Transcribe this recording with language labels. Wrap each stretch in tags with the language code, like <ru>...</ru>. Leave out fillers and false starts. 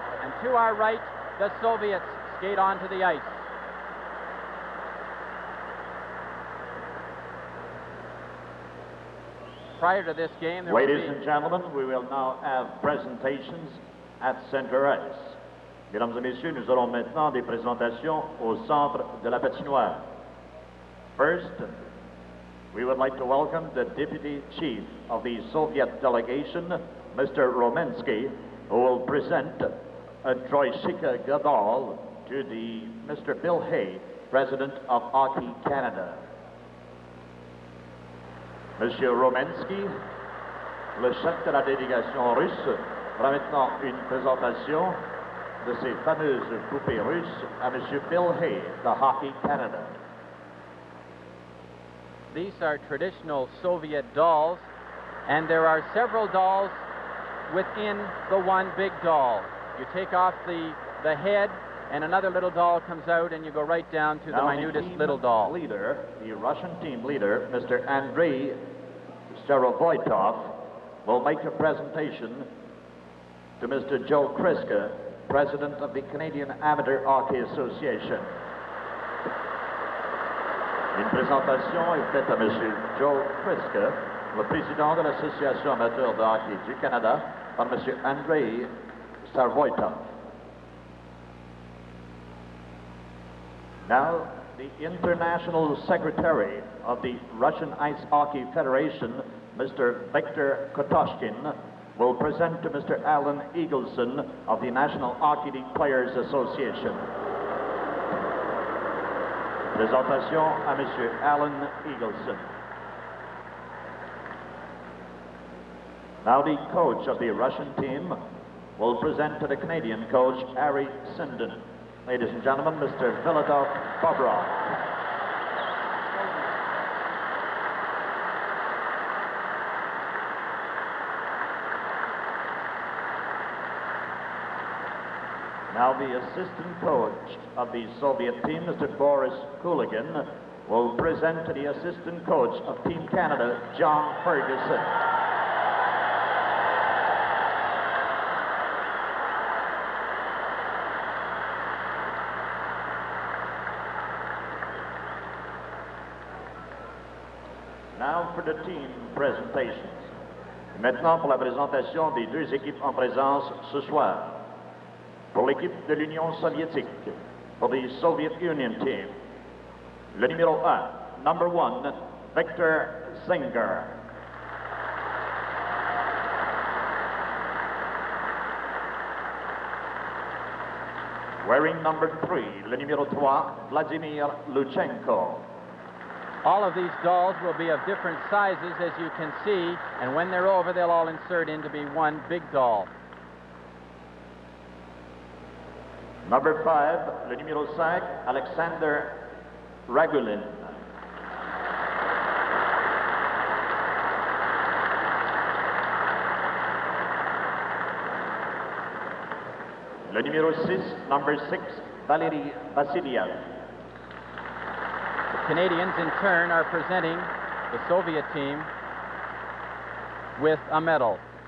<en>And to our right, the Soviets skate onto the ice. Prior to this game, Ladies and gentlemen, we will now have presentations at center ice.</en> <fr>Mesdames et messieurs, nous aurons maintenant des présentations au centre de la patinoire.</fr> <en>First, we would like to welcome the Deputy Chief of the Soviet delegation, Mr. Romensky, who will present a Troishika Gadol to the Mr. Bill Hay, President of Hockey Canada.</en> <fr>Monsieur Romensky, le chef de la délégation russe, fera maintenant une présentation de ces fameuses poupées russes à Monsieur Bill Hay, de Hockey Canada.</fr> <en>These are traditional Soviet dolls, and there are several dolls within the one big doll. You take off the head, and another little doll comes out, and you go right down to the minutest little doll. The Russian team leader, Mr. Andrei Starovoitov, will make a presentation to Mr. Joe Kriska, President of the Canadian Amateur Hockey Association.</en> <fr>Une présentation est faite à M. Joe Kriska, le président de l'Association amateur de hockey du Canada, par M. Andrei Starovoitov.</fr> <en>Now, the International Secretary of the Russian Ice Hockey Federation, Mr. Viktor Kotoshkin, will present to Mr. Alan Eagleson of the National Hockey League Players Association.</en> <fr>Présentation à Monsieur Alan Eagleson.</fr> <en>Now the coach of the Russian team will present to the Canadian coach, Harry Sinden. Ladies and gentlemen, Mr. Filadov Bobrov. Now the assistant coach of the Soviet team, Mr. Boris Kuligin, will present to the assistant coach of Team Canada, John Ferguson. Now for the team presentations.</en> <fr>Maintenant pour la présentation des deux équipes en présence ce soir. Pour l'équipe de l'Union soviétique,</fr> <en>for the Soviet Union team,</en> <fr>le numéro 1,</fr> <en>number 1,</en> <fr>Victor Singer.</fr> <en>Wearing number 3,</en> <fr>le numéro 3,</fr> <en>Vladimir Luchenko. All of these dolls will be of different sizes, as you can see, and when they're over, they'll all insert in to be one big doll. Number 5,</en> <fr>le numéro 5, Alexander Ragulin. Le numéro 6,</fr> <en>number 6,</en> <fr>Valery Vassiliev.</fr> <en>Canadians, in turn, are presenting the Soviet team with a medal.</en>